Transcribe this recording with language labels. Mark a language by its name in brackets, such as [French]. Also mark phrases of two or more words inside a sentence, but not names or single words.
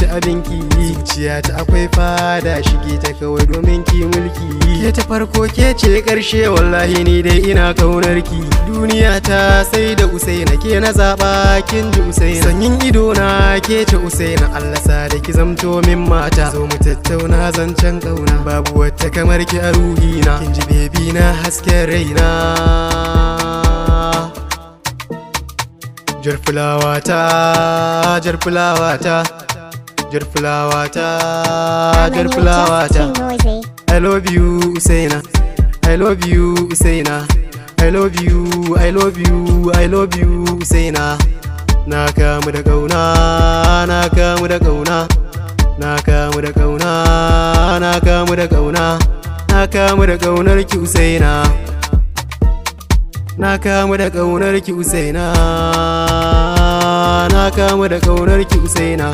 [Hausa] abinki, zuciyata akwai fada shige ta kawai domin ki mulki, ke ta farko ke ce karshe wallahi ni dai ina kaunar ki, duniya ta sai da Usaina ke na zaba kin ji Usaina, sanyin ido na ke ce Usaina, Allah sa da ki zamto min mata, zo mu tattauna zancen kauna, babu wata kamar ki a ruhina, kin ji bebi na hasken raina. Jar fulawa ta, jar fulawa ta, jar fulawa ta, jar [English] Alan, you're [Hausa] fulawa [English] just too [Hausa] ta. [English] noisy. I love you Usaina, I love you Usaina, I love you, I love you, I love you Usaina. [Hausa] Na kamu da kauna, na kamu da kauna, na kamu da kauna, na kamu da kauna, na kamu da kaunar ki Usaina. Na kamu da kaunar ki Usaina, na kamu da kaunar ki Usaina.